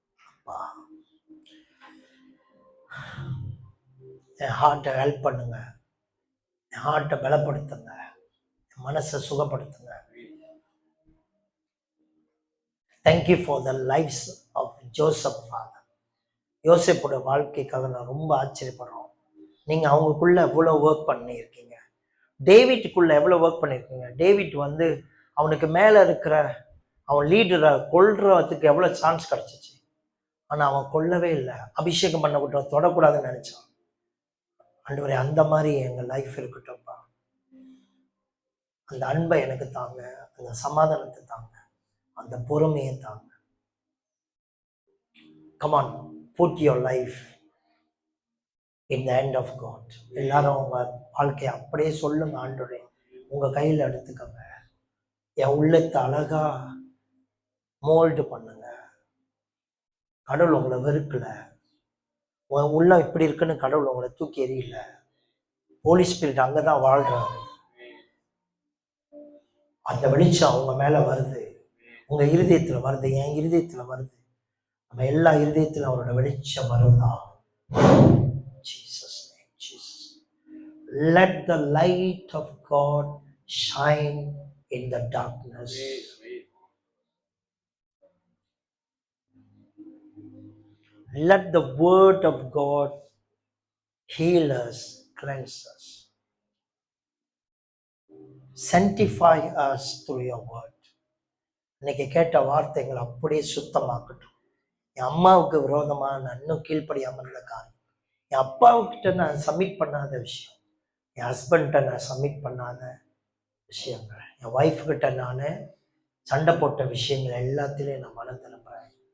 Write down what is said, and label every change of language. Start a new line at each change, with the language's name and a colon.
Tamil: அப்பா, என் ஹார்ட்டை ஹெல்ப் பண்ணுங்க, என் ஹார்ட்டை பலப்படுத்துங்க, என் மனசை சுகப்படுத்துங்க.
English: Thank you for the lives of Joseph, Father.
Tamil: யோசேப்போட வாழ்க்கைக்காக நான் ரொம்ப ஆச்சரியப்படுறோம். நீங்க அவங்களுக்குள்ள எவ்வளவு ஒர்க் பண்ணியிருக்கீங்க. டேவிட்டுக்குள்ள எவ்வளவு ஒர்க் பண்ணியிருக்கீங்க. டேவிட் வந்து அவனுக்கு மேல இருக்கிற அவன் லீடரை கொல்றதுக்கு எவ்வளவு சான்ஸ் கிடைச்சிச்சு, ஆனா அவன் கொல்லவே இல்லை. அபிஷேகம் பண்ண விட்டு தொடக்கூடாதுன்னு நினைச்சான். ஆண்டவரே, அந்த மாதிரி எங்க லைஃப் இருக்கட்டும்ப்பா. அந்த அன்பை எனக்கு தாங்க, அந்த சமாதானத்தை தாங்க, அந்த பொறுமையை தாங்க.
English: Come on, put your life in the hand of God.
Tamil: எல்லாரும் உங்க வாழ்க்கையை அப்படியே சொல்லுங்க, ஆண்டவரே உங்க கையில எடுத்துக்கங்க, என் உள்ளத்தை அழகா மோல்டு பண்ணுங்க. கடவுள் உங்களை வெறுக்கல, உன் உள்ளம் இப்படி இருக்குன்னு கடவுள் உங்களை தூக்கி எறியல. ஹோலி ஸ்பிரிட் அங்கதான் வாழ்றாரு. அந்த வெளிச்சம் அவங்க மேல வருது, உங்க இருதயத்துல வருது, என் இருதயத்துல வருது. நம்ம எல்லா இருதயத்திலும் அவரோட வெளிச்சம் வருதா?
English: Jesus name, Jesus. Let the light of God shine in the darkness. Let the word of God heal us, cleanse us, sanctify us through your word.
Tamil: இன்னைக்கு கேட்ட வார்த்தைகளை அப்படியே சுத்தமாக்கட்டும். என் அம்மாவுக்கு விரோதமா நான் இன்னும் கீழ்ப்படியாம இருந்த காரியம், என் அப்பாவுக்கிட்ட நான் சப்மிட் பண்ணாத விஷயம், என் ஹஸ்பண்ட நான் சப்மிட் பண்ணாத விஷயங்கள், என் ஒய்ஃப் கிட்ட நான் சண்டை போட்ட விஷயங்கள் எல்லாத்திலையும் நான் மனம் திரும்புறேன்.